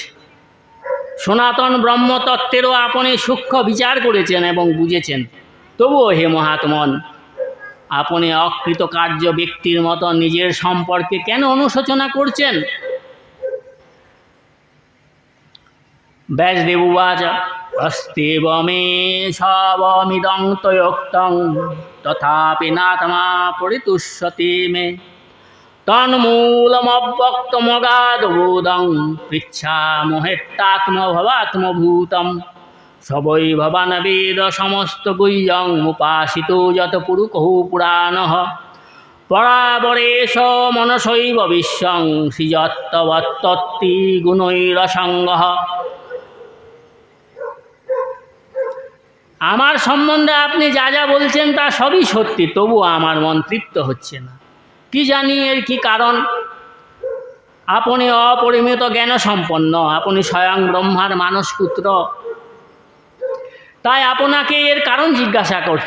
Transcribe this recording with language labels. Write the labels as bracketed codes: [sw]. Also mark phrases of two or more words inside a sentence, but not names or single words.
[bn] সনাতন ব্রহ্মতত্ত্বেরও আপনি সূক্ষ্ম বিচার করেছেন এবং বুঝেছেন। তবুও হে মহাত্মন, আপনি অকৃতকার্য ব্যক্তির মতো নিজের সম্পর্কে কেন অনুশোচনা করছেন? [sa] ব্যাসদেব উবাচ, अस्त्येव मे शवमिदं त्वयोक्तं तथापि नात्मा परितुष्यति मे तन्मूलमव्यक्तमगाधबोधं पृच्छामहेत्तात्मभवात्मभूतं स वै भवान् वेद समस्तगुह्यं उपासितो यत् पुरुषो पुराणः परावरेश मनसैव विश्वं सृजत्तवत्तत्ति गुणैरसङ्गः। [bn] আমার সম্বন্ধে আপনি যা যা বলছেন তা সবই সত্যি, তবুও আমার মন তৃপ্ত হচ্ছে না। কি জানি এর কি কারণ? আপনি অপরিমিত জ্ঞান সম্পন্ন, আপনি স্বয়ং ব্রহ্মার মানসপুত্র, তাই আপনাকে এর কারণ জিজ্ঞাসা করছি।